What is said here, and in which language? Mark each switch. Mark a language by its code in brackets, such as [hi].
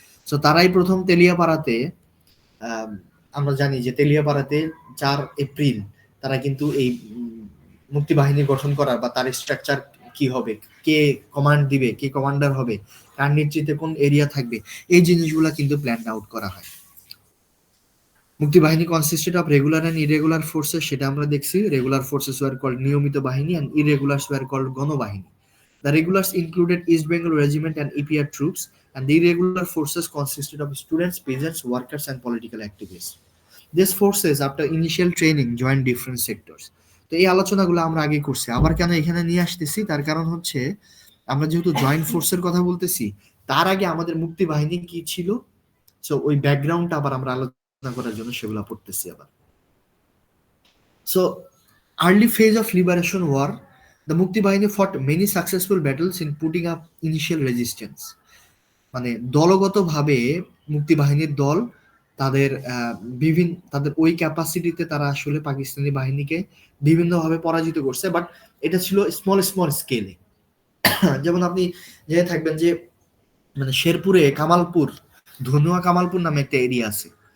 [bn] So তারাই প্রথম তেলিয়াপাড়াতে, আম, আমরা জানি যে তেলিয়াপাড়াতে 4 এপ্রিল তারা কিন্তু এই মুক্তিবাহিনী গঠন করার বা তার স্ট্রাকচার কি হবে, কে কমান্ড দিবে, কে কমান্ডার হবে, কার নেতৃত্বে কোন এরিয়া থাকবে, এই জিনিসগুলা কিন্তু প্ল্যান আউট করা হয়। [en] Muktibahini consisted of regular and irregular forces, [bn] সেটা আমরা দেখছি। [en] regular forces were called [bn] নিয়মিত বাহিনী [en] And irregulars were called Gonobahini. The regulars included East Bengal Regiment and EPR troops, and the irregular forces consisted of students, peasants, workers, and political activists. These forces, after initial training, joined different sectors. [bn] তো এই আলোচনাগুলো আমরা আগে করছি, আবার কেন এখানে নিয়ে আসতেছি তার কারণ হচ্ছে আমরা যেহেতু জয়েন্ট ফোর্সের কথা বলতেছি, তার আগে আমাদের মুক্তি বাহিনী কি ছিল, সো ওই ব্যাকগ্রাউন্ডটা আবার আমরা আলোচনা করার জন্য সেগুলো পড়তেছি আবার। [en] So early phase of liberation war, the Mukti Bahini fought many successful battles in putting up initial resistance. [bn] মানে দলগতভাবে মুক্তি বাহিনীর দল তাদের তাদের ওই ক্যাপাসিটিতে তারা আসলে পাকিস্তানি বাহিনীকে বিভিন্নভাবে পরাজিত করছে, বাট এটা ছিল স্মল স্কেলে। যেমন আপনি জেনে থাকবেন যে মানে শেরপুরে কামালপুর, ধনুয়া কামালপুর নামে একটা এরিয়া আছে।